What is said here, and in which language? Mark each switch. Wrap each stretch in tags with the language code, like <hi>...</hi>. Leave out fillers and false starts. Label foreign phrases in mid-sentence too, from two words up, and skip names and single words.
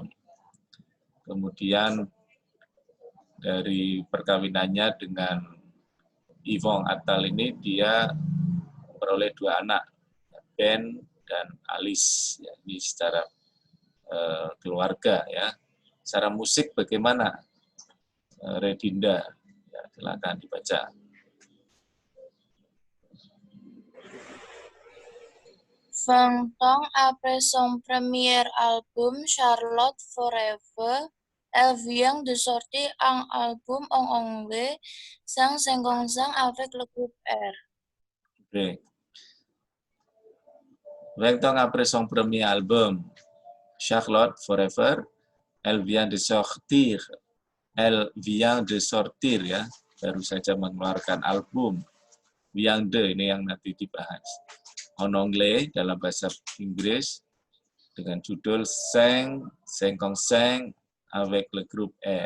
<id>Kemudian dari perkawinannya dengan Yvan Attal ini, dia memperoleh dua anak, Ben dan Alice. Ya, ini secara keluarga. Ya. Secara musik bagaimana, Redinda? Ya, silakan dibaca.</id> <fr>20 ans après son premier album, Charlotte Forever, elle vient de sortir un album en anglais, 155 avec le groupe R.</fr> <id>Oke.</id> <fr>20 ans après son premier album, Charlotte Forever, elle vient de sortir. Elle vient de sortir</fr> <id>ya, baru saja mengeluarkan album.</id> <fr>Vient de,</fr> <id>ini yang nanti dibahas.</id> <fr>En anglais,</fr> <id>dalam bahasa Inggris, dengan judul 5</id> <fr>avec le groupe R.</fr>